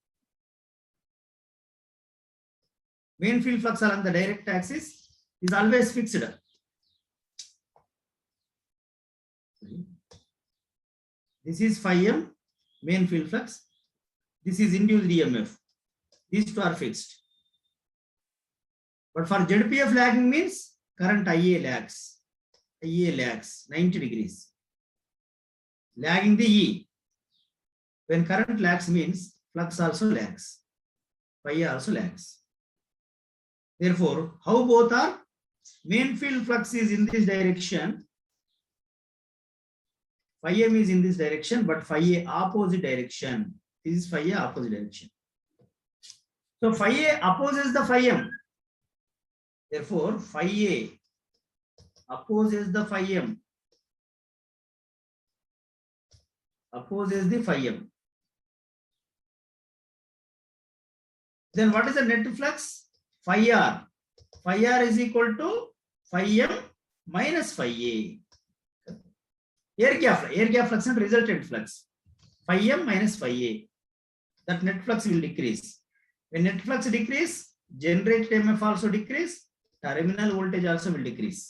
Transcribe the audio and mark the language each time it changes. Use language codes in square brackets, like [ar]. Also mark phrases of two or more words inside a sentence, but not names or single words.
[en] Main field flux along the direct axis is always fixed. This is phi M, main field flux. This is induced EMF. These two are fixed. But for ZPF lagging means current IA lags. IA lags 90 degrees. Lagging the E. When current lags means flux also lags. Phi also lags. Therefore, how both are? Main field flux is in this direction. Phi M is in this direction, but phi A opposite direction. This is phi A opposite direction. So phi A opposes the phi M. Therefore, phi A opposes the phi M. Opposes the phi M. Then what is the net flux? Phi R. Phi R is equal to phi M minus phi A. Air gap flux and resultant flux. Phi M minus phi A. That net flux will decrease. When net flux decrease, generated MF also decrease, terminal voltage also will decrease.